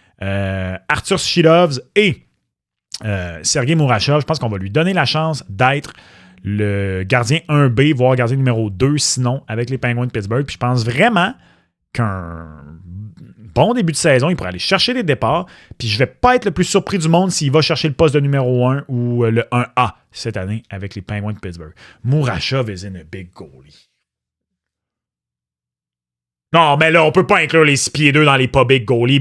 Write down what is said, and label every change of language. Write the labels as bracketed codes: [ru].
[fr] Arthur Shilovs et Sergei Mourachov, je pense qu'on va lui donner la chance d'être le gardien 1B, voire gardien numéro 2, sinon, avec les Penguins de Pittsburgh. Puis je pense vraiment qu'un bon début de saison, il pourrait aller chercher des départs. Puis je vais pas être le plus surpris du monde s'il va chercher le poste de numéro 1 ou le 1A cette année avec les Penguins de Pittsburgh. [en] Mourachov is in a big goalie. [fr] Non, mais là, on peut pas inclure les 6 pieds 2 dans les pas big goalies.